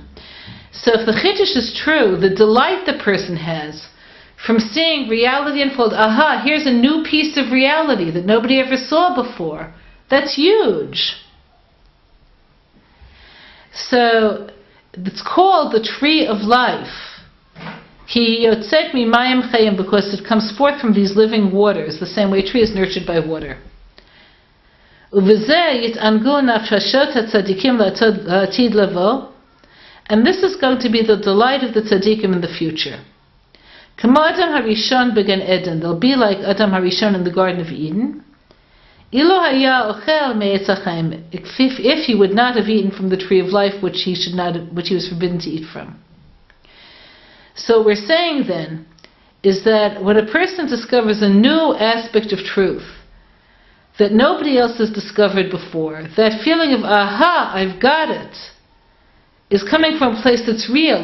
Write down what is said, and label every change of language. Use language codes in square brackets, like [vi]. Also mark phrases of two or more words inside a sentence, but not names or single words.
[en] So if the chidush is true, the delight the person has from seeing reality unfold, aha, here's a new piece of reality that nobody ever saw before. That's huge. So it's called the tree of life. [he] כי יוצא ממים חיים, [en] because it comes forth from these living waters, the same way a tree is nurtured by water. [he] ובזה יתענגו נפשות הצדיקים לעתיד לבוא, [en] and this is going to be the delight of the tzaddikim in the future. [he] כמו אדם הראשון בגן עדן. [en] They'll be like Adam Harishon in the Garden of Eden. [he] אילו היה אוכל מעץ החיים. [en] If he would not have eaten from the tree of life, which he was forbidden to eat from. So what we're saying then is that when a person discovers a new aspect of truth that nobody else has discovered before, that feeling of aha, I've got it, is coming from a place that's real.